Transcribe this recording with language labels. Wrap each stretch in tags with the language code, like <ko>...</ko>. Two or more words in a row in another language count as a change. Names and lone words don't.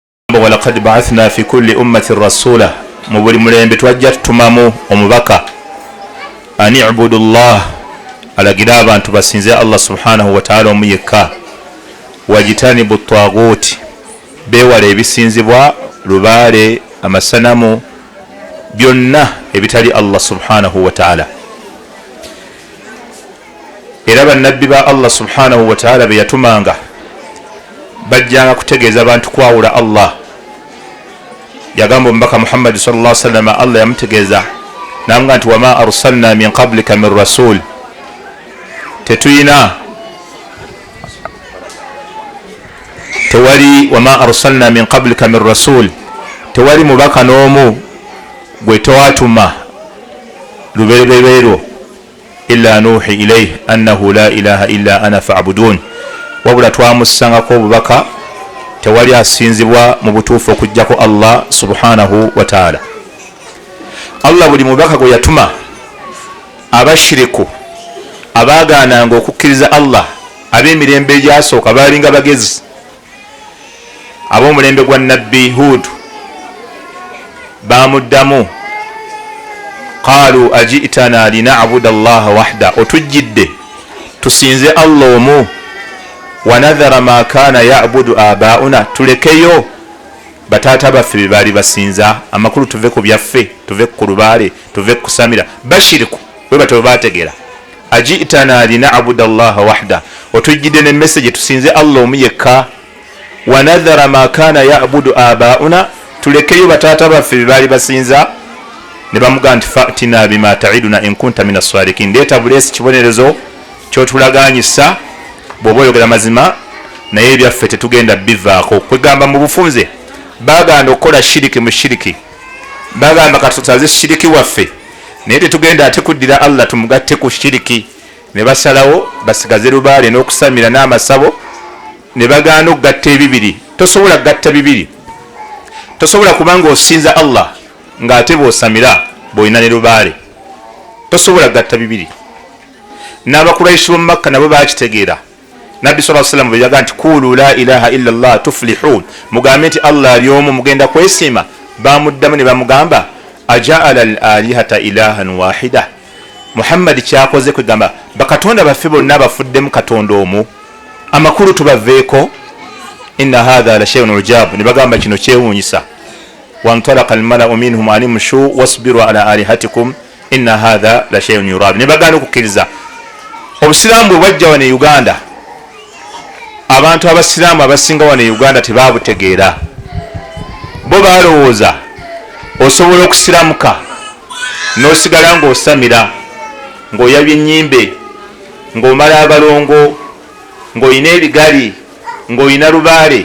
<ar>ولقد بعثنا في كل أمة رسولا,</ar> <lg>mu buli mulembe twajja tutumamu omubaka</lg> <ar>أن اعبدوا الله,</ar> <lg>alagira abantu basinze</lg> <ar>الله سبحانه وتعالى</ar> <lg>omu yekka,</lg> <ar>واجتنبوا الطاغوت,</ar> <lg>bewala ebisinzibwa lubaale amasanamu byonna ebitali</lg> <ar>الله سبحانه وتعالى.</ar> <lg>Era bannabbi ba</lg> <ar>الله سبحانه وتعالى</ar> <lg>be yatumanga bajjanga kutegeeza abantu kwawula Allah. Yagamba omubaka Muhammad</lg> <ar>صلى الله عليه وسلم,</ar> <lg>Allah yamutegeeza namga nti</lg> <ar>وما أرسلنا من قبلك من رسول,</ar> <lg>tetuyina</lg> <ar>tewali وما أرسلنا من قبلك من رسول,</ar> <lg>tewali mubaka n'omu gwe tewatuma lubereberero</lg> <ar>إلا نوحي إليه أنه لا إله إلا أنا فاعبدون,</ar> <lg>wabula twamusangako obubaka tewali asinzibwa mu butuufu okujjako</lg> <ar>الله سبحانه وتعالى.</ar> <lg>Allah buli mubaka gwe yatuma, abashiriku abagaananga okukkiriza Allah, ab'emirembe egyasooka baalinga bagezi, ab'omulembe gwa nabbi Hud bamuddamu</lg> <ar>قالوا أجئتنا لنعبد الله وحده,</ar> <lg>otujjidde tusinze Allah omu,</lg> <ar>ونذر ما كان يعبد آباؤنا,</ar> <lg>tulekeyo bataata baffe bye baali basinza, amakulu tuve ku byaffe, tuve ku lubaale, tuve kusamira. Bashiriku bwe batyo bategeera</lg> <ar>أجئتنا لنعبد الله وحده,</ar> <lg>otujjidde ne message tusinze Allah omu yekka,</lg> <ar>ونذر ما كان يعبد آباؤنا,</ar> <lg>tulekeyo bataata baffe bye baali basinza. Ne bamugamba nti</lg> <ar>فأتنا بما تعدنا إن كنت من الصادقين,</ar> <lg>ndeeta bulesi kibonerezo kyotulaganyisa bw'oba oyogera mazima naye ebyaffe tetugenda bivaako. Kwegamba mu bufunze baganda okukola shiriki mu shiriki, bagamba katusaze shiriki waffe naye tetugenda ate kuddira Allah tumugatte ku shiriki. Ne basalawo basigaze lubaale n'okusamira n'amasabo, ne baganda okugatta ebibiri. Tosobola kugatta bibiri, tosobola kubanga osinza Allah ng'ate bw'osamira bw'olina ne lubaale, tosobola kugatta bibiri. N'abakuraishi b'omu Makka nabo bakitegeera.</lg> <ar>Nabbi صلى الله عليه وسلم</ar> <lg>bwe yagamba nti</lg> <ar>قولوا لا إله إلا الله تفلحوا,</ar> <lg>mugambe nti Allah ali omu mugenda kwesiima. Bamuddamu ne bamugamba</lg> <ar>أجعل الآلهة إلها واحدا,</ar> <lg>Muhammad kyakoze kwegamba bakatonda baffe bonna bafuddemu katonda omu, amakulu tubaveeko.</lg> <ar>إن هذا لشيء عجاب,</ar> <lg>ne bagamba kino kyewuunyisa.</lg> <ar>وانطلق الملأ منهم أن امشوا واصبروا على آلهتكم إن هذا لشيء يراد,</ar> <lg>ne baganda okukkiriza. Obusiraamu bwajja wano e Uganda, abantu abasiraamu abasinga wano e Uganda tebabutegeera. Bo balowooza osobola okusiramuka n'osigala ng'osamira, ng'oyabya ennyimbe, ng'omala abalongo, ng'olina ebigali, ng'olina lubaale.</lg>